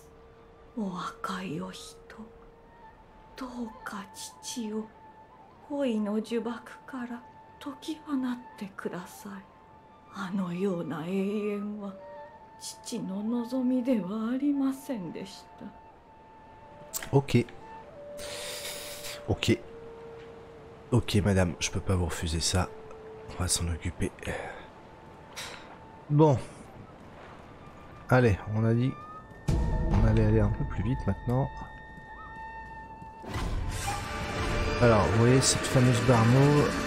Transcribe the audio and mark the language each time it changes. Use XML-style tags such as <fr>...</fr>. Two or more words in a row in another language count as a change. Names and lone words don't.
<ja>お若いお人、どうか父を恋の呪縛から解き放ってください。あのような永遠は父の望みではありませんでした。</ja> <fr>Ok. Ok. Ok, madame, je peux pas vous refuser ça. On va s'en occuper. Bon. Allez, on a dit... On allait aller un peu plus vite maintenant. Alors, vous voyez cette fameuse Barno.</fr>